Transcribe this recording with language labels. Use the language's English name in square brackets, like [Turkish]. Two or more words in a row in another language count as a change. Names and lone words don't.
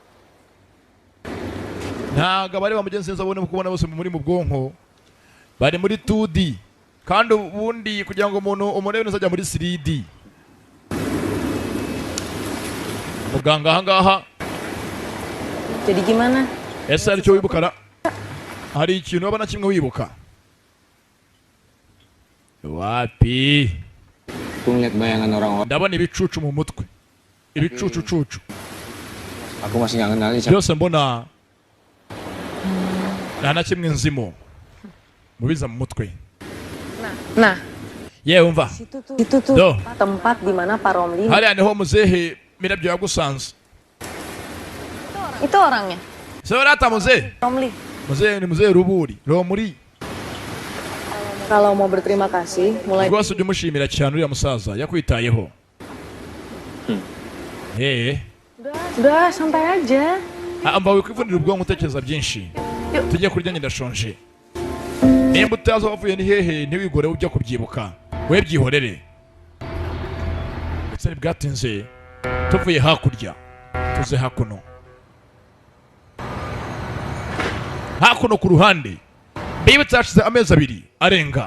[Kinyarwanda] Ntago bari bamugenzi neza abone kubona bose muri mu bwonko bari muri 2D, kandi ubundi kugira ngo umuntu umurebe neza ajya muri 3D. Muganga ahangaha [Indonesian] Jadi gimana? [Kinyarwanda] ese hari icyo wibukara? Hari ikintu wabona kimwe wibuka? Wapi? [Indonesian] Aku ngeliat bayangan orang-orang. [Kinyarwanda] Ndabona ibicucu mu mutwe. Ibicucu. [Indonesian] Aku masih nggak kenal siapa. [Kinyarwanda] Byose mbona nta na kimwe nzimo mubiza mu mutwe. [Indonesian] Nah, [Kinyarwanda] Yewe umva. [Indonesian] itu tuh Do. tempat di mana Pak Romli. [Kinyarwanda] Hariya niho muzehe mirabyo yagusanze. [Indonesian] Itu orangnya. [Kinyarwanda] Seberata muzehe? Romli. Muzehe ni muzehe Ruburi. Romuri. [Indonesian] Kalau mau berterima kasih, mulai [Kinyarwanda] Rwose ujye umushimira cyane uriya musaza yakwitayeho. [Indonesian] Udah, santai aja. [Kinyarwanda] Mba wikwivunira ubwonko utekereza byinshi. Tujye kurya ndashonje. Nimba utazi wavuye ni hehe ntiwigore ujya kubyibuka. We byihorere. Ndetse bwatinze tuvuye hakurya tuze hakuno. Hakuno ku ruhande bibutse hashize amezi 2 arenga.